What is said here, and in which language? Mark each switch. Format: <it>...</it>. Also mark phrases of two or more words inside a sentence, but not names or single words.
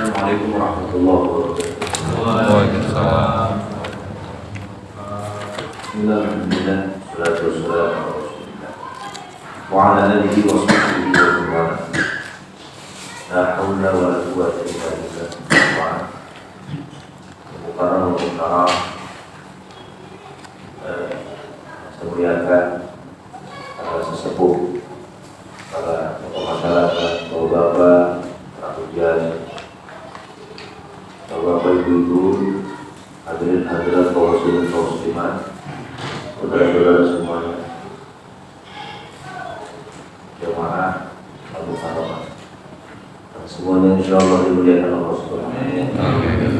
<ar>السلام عليكم ورحمة الله وبركاته. وعليكم السلام. الحمد لله، الصلاة والسلام على رسول الله وعلى آله وصحبه ومن والاه. لا حول ولا قوة إلا بالله. مكرم ومكرم.</ar> <id>Saya muliakan para sesepuh, para tokoh masyarakat, bapak-bapak, para hujan, bapak-bapak, ibu-ibu, hadirin hadirat kaum muslimin kaum muslimat, saudara-saudara semuanya, jemaah Abu Farah, semuanya insyaallah dimuliakan Allah</id> <ar>سبحانه وتعالى.</ar>